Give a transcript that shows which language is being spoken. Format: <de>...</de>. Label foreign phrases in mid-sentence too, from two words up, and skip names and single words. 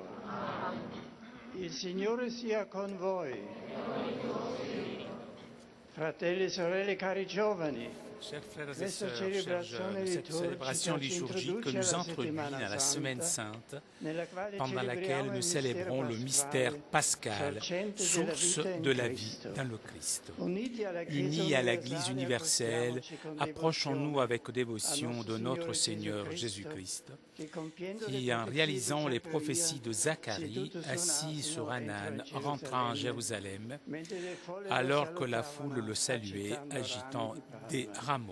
<it>Il Signore sia con voi. Fratelli e sorelle, cari giovani,</it> <fr>Chers frères et</fr> <it>questa</it> <fr>sœurs, chers</fr> <it>celebrazione</it> <fr>jeunes, cette célébration</fr> <it>liturgica ci</it> <fr>liturgique</fr> <it>introduce</it> <fr>nous</fr> <it>alla</it> <fr>introduit</fr> <it>settimana</it> <fr>à la Semaine</fr> <it>santa,</it> <fr>sainte,</fr> <it>nella quale</it> <fr>pendant laquelle</fr> <it>celebriamo</it> <fr>nous</fr> <it>il</it> <fr>célébrons le mystère pascal,</fr> <it>sorgente</it> <fr>source</fr> <it>della vita in</it> <fr>de la vie</fr> <it>Cristo.</it> <fr>dans le Christ. Unis à l'Église universelle, approchons-nous avec dévotion de notre Seigneur Jésus-Christ, qui, en réalisant les prophéties de Zacharie, assis sur un âne, rentra en Jérusalem, alors que la foule le saluait, agitant des rameaux.</fr>